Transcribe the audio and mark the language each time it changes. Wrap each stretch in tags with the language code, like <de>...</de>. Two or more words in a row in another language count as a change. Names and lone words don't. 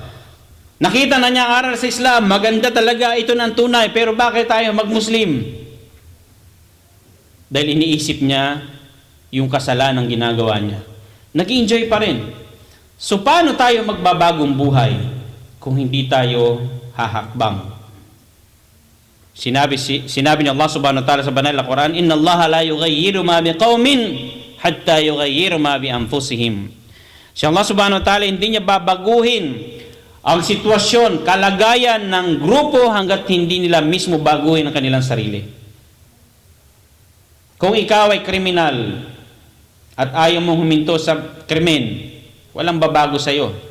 <tl>Nakita na niya ang aral sa Islam, maganda talaga, ito ng tunay, pero bakit tayo mag-Muslim? Dahil iniisip niya yung kasalanan ng ginagawa niya. Nag-enjoy pa rin. So paano tayo magbabagong buhay kung hindi tayo hahakbang? Sinabi ni Allah</tl> <ar>سبحانه وتعالى</ar> <tl>sa banal na Quran,</tl> <ar>"إن الله لا يغير ما بقوم حتى يغير ما بأنفسهم."</ar> <tl>Si Allah</tl> <ar>سبحانه وتعالى</ar> <tl>hindi niya babaguhin ang sitwasyon, kalagayan ng grupo hanggat hindi nila mismo baguhin ang kanilang sarili. Kung ikaw ay kriminal at ayaw mong huminto sa krimen, walang babago sa iyo.</tl>